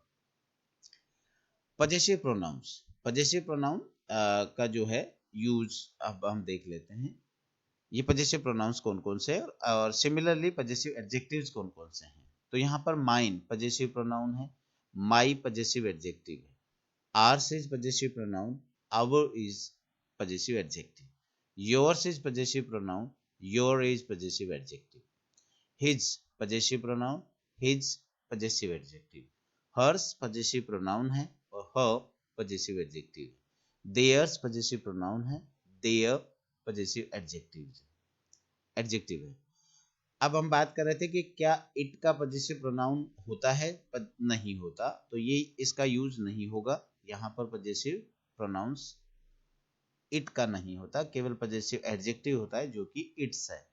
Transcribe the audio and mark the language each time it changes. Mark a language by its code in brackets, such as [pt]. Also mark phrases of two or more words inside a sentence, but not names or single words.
[en] possessive pronouns, possessive pronoun [hi] का जो है यूज अब हम देख लेते हैं। ये [en] possessive pronouns [hi] कौन कौन से हैं और सिमिलरली [en] possessive adjectives [hi] कौन कौन से हैं। तो यहाँ पर [en] mine possessive pronoun [hi] है, [en] my possessive adjective [hi] है, [en] ours is possessive pronoun, our is possessive adjective, yours is possessive pronoun, your is possessive adjective, his possessive pronoun, his possessive adjective, hers possessive pronoun [hi] है और [en] her possessive adjective, theirs possessive pronoun है, their possessive adjective है। [hi] अब हम बात कर रहे थे कि क्या इट का [en] possessive pronoun [hi] होता है, नहीं होता, तो ये इसका यूज नहीं होगा। यहाँ पर [en] possessive pronouns [hi] इट का नहीं होता, केवल [en] possessive adjective [hi] होता है जो कि इट्स है।